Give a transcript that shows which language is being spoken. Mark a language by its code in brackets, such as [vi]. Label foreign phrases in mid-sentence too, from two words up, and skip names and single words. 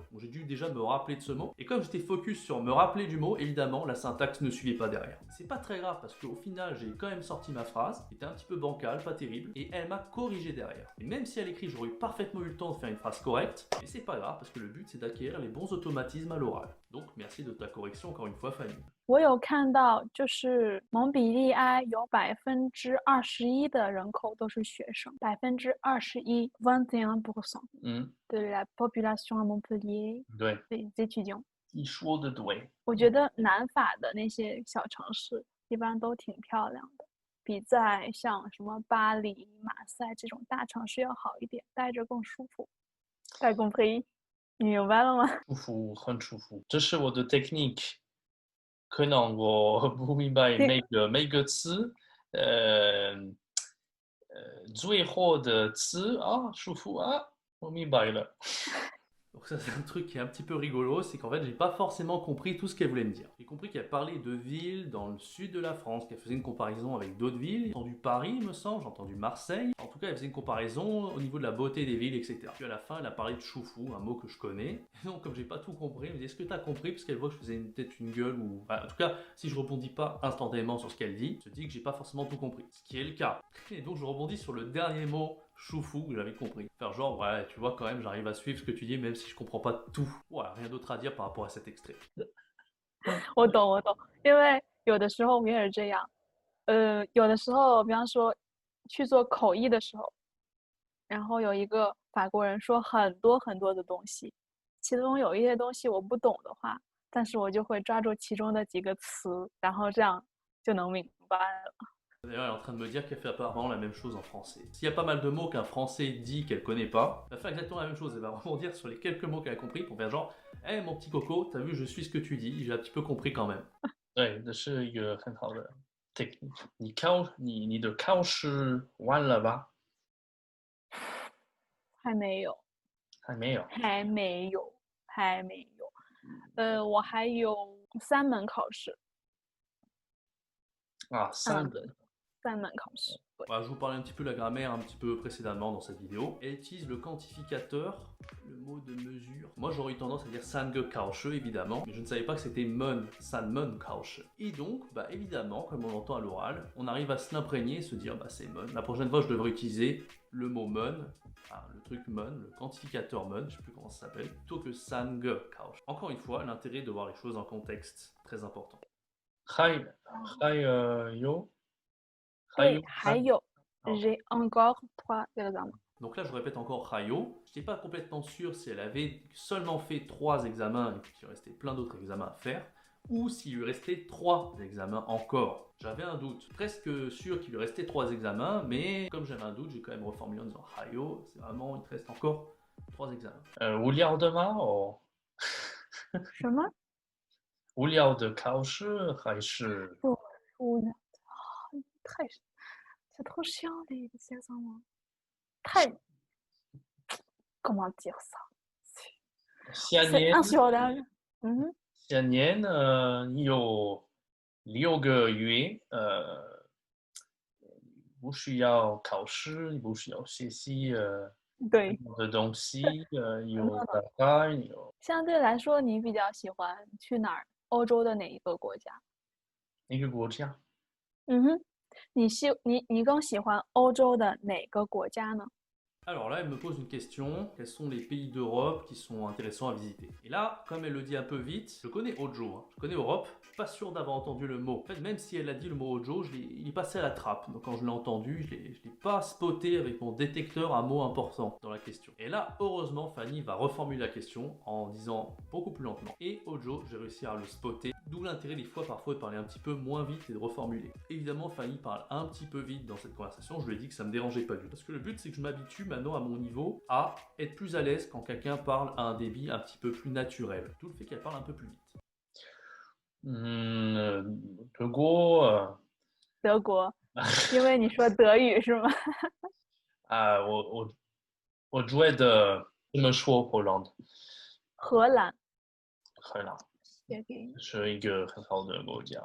[fr] Donc j'ai dû déjà me rappeler de ce mot. Et comme j'étais focus sur me rappeler du mot, évidemment, la syntaxe ne suivait pas derrière. C'est pas très grave parce qu'au final, j'ai quand même sorti ma phrase, qui était un petit peu bancale, pas terrible, et elle m'a corrigé derrière. Et même si à l'écrit j'aurais eu parfaitement eu le temps de faire une phrase correcte, mais c'est pas grave parce que le but c'est d'acquérir les bons automatismes à l'oral. Donc merci de ta correction encore une fois Fanny. [zh] 我有看到，就是蒙彼利埃有21%的人口都是学生 ， [fr] 21%de la population à Montpellier [zh] 对 [fr] des étudiants。 [zh] 你说的对。我觉得南法的那些小城市一般都挺漂亮的。比在像什么巴黎、马赛这种大城市要好一点，待着更舒服。太公平，你明白了吗？舒服，很舒服。这是我的 technique。可能我不明白每个词，最后的词啊，舒服啊，我明白了。 [fr] Donc ça c'est un truc qui est un petit peu rigolo, c'est qu'en fait j'ai pas forcément compris tout ce qu'elle voulait me dire. J'ai compris qu'elle parlait de villes dans le sud de la France, qu'elle faisait une comparaison avec d'autres villes. J'ai entendu Paris il me semble, j'ai entendu Marseille. En tout cas elle faisait une comparaison au niveau de la beauté des villes, etc. Puis à la fin elle a parlé de choufou, un mot que je connais. Et donc comme j'ai pas tout compris, elle me dit est-ce que t'as compris, parce qu'elle voit que je faisais peut-être une gueule ou... Enfin, en tout cas si je rebondis pas instantanément sur ce qu'elle dit, je dis que j'ai pas forcément tout compris. Ce qui est le cas. Et donc je rebondis sur le dernier mot choufou, j'avais compris. Faire genre, ouais, tu vois, quand même, j'arrive à suivre ce que tu dis, même si je comprends pas tout. Voilà, rien d'autre à dire par rapport à cet extrait. [zh] 我懂，因为有的时候我也是这样。有的时候，比方说去做口译的时候，然后有一个法国人说很多很多的东西，其中有一些东西我不懂的话，但是我就会抓住其中的几个词，然后这样就能明白了。 [fr] D'ailleurs, elle est en train de me dire qu'elle fait apparemment la même chose en français. S'il y a pas mal de mots qu'un français dit qu'elle connaît pas, elle va faire exactement la même chose. Elle va rebondir sur les quelques mots qu'elle a compris pour faire genre, hey, mon petit coco, t'as vu, je suis ce que tu dis, j'ai un petit peu compris quand même. [zh] 对，这是一个很好的 technique。你的考试完了吧？还没有，还没有还没有，还没有。我还有3门考试。啊，3门。 3门考试。 [fr] Voilà, je vous parlais un petit peu de la grammaire un petit peu précédemment dans cette vidéo. Elle utilise le quantificateur, le mot de mesure. Moi j'aurais eu tendance à dire Sange-Kausche évidemment, mais je ne savais pas que c'était Mon, San-Mon-Kausche. Et donc, évidemment, comme on l'entend à l'oral, on arrive à se l'imprégner et se dire c'est Mon. La prochaine fois je devrais utiliser le mot Mon, le truc Mon, le quantificateur Mon, je ne sais plus comment ça s'appelle, plutôt que Sange-Kausche. Encore une fois, l'intérêt de voir les choses en contexte, très important. Hi, yo. [zh] 对，还有 [fr] j'ai encore 3 examens. Donc là, je répète encore Hayo. Je n'étais pas complètement sûr si elle avait seulement fait 3 examens et qu'il restait plein d'autres examens à faire, ou s'il lui restait 3 examens encore. J'avais un doute, presque sûr qu'il lui restait 3 examens, mais comme j'avais un doute, j'ai quand même reformulé en disant Hayo, c'est vraiment, il te reste encore 3 examens. [zh] 无聊的吗？哦，什么？无聊的考试还是？不无聊的， [fr] c'est trop chiant les examens. Comment dire ça? [zh] 下 [fr] C'est [zh] 年 [fr] insupportable. [zh] 下年有6个月，不需要考试，你不需要学习对，的东西，有大概有相对来说，你比较喜欢去哪儿？欧洲的哪一个国家？一个国家。你更喜欢欧洲的哪个国家呢？ [fr] Alors là, elle me pose une question, quels sont les pays d'Europe qui sont intéressants à visiter? Et là, comme elle le dit un peu vite, je connais Hojo, je connais Europe, pas sûr d'avoir entendu le mot. En fait, même si elle a dit le mot Hojo, il est passé à la trappe. Donc quand je l'ai entendu, je l'ai pas spoté avec mon détecteur un mot important dans la question. Et là, heureusement, Fanny va reformuler la question en disant beaucoup plus lentement. Et Hojo, j'ai réussi à le spotter, d'où l'intérêt des fois parfois de parler un petit peu moins vite et de reformuler. Évidemment, Fanny parle un petit peu vite dans cette conversation, je lui ai dit que ça me dérangeait pas du tout. Parce que le but, c'est que je m'habitue maintenant à mon niveau à être plus à l'aise quand quelqu'un parle à un débit un petit peu plus naturel. Tout le fait qu'elle parle un peu plus vite. [zh] 德国。德国，因为你说德语是吗？我觉得这么说，Poland。荷兰。荷兰是一个很好的国家。